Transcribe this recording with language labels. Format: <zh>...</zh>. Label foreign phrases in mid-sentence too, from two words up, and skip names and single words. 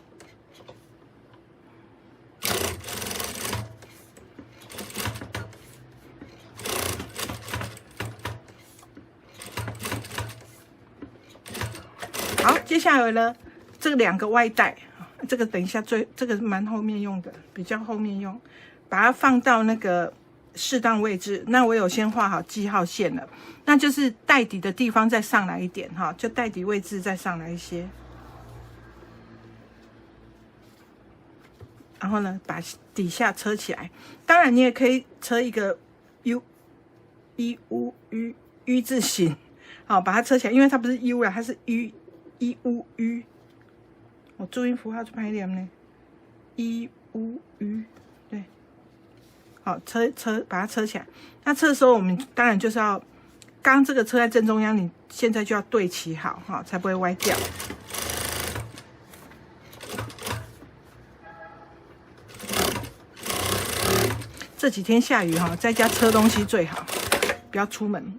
<zh>好，接下來呢，这2個外帶，這個等一下這個蠻後面用的，比較後面用，把它放到那個適當位置。那我有先畫好記號線了，那就是袋底的地方再上來一點哈，就袋底位置再上來一些。然後呢，把底下車起来。当然，你也可以車一個 U 字形，好，把它車起來，因為它不是 U 啦，它是 U。我注音符號怎麼念呢 ？U，對，好，把它車起來。那車的時候，我們當然就是要，剛這個車在正中央，你現在就要對齊好哈，才不會歪掉。這幾天下雨哈，在家車東西最好，不要出門。</zh>